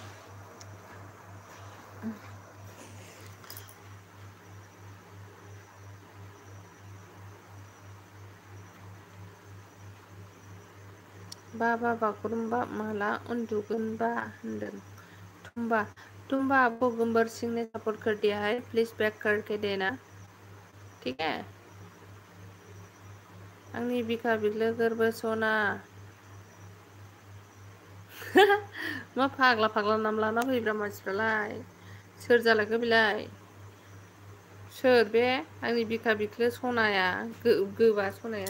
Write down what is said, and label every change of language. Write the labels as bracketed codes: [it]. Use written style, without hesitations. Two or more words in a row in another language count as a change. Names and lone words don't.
[brx] बागुरुम्बा माला उन्दुगोनबा होनदों। [hi] तुम्बा आपको गब्बर सिंह ने सपोर्ट कर दिया है। प्लीज बैक करके देना। ठीक है? [brx] आंनि बिखा बिख्लो गोरबो सना। मा फाग्ला नाम लाना फैब्रा मानसिफ्रालाय। सोर जालायखो बेलाय? सोर बे आंनि बिखा बिख्लो सनाया गोबा सनाया?